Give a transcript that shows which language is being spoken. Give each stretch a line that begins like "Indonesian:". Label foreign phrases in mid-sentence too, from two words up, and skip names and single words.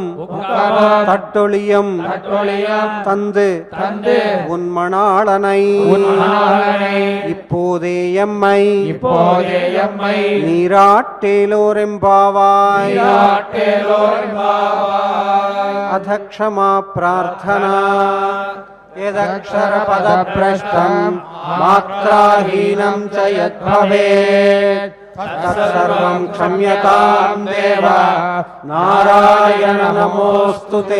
Tamil: உக்கமும் தட்டொழியம் தட்டொழியம் தந்து தந்து உன்மணாளனை உன்மணாளனை இப்போதே எம்மை இப்போதே எம்மை நீராட்டேலோரெம்பாவாய் நீராட்டேலோரெம்பாவாய்.
Sanskrit: अथ क्षमा प्रार्थना यदक्षरपदभ्रष्टं मात्राहीनं च यद्भवेत् तत्सर्वं क्षम्यतां देव नारायण नमोऽस्तु ते।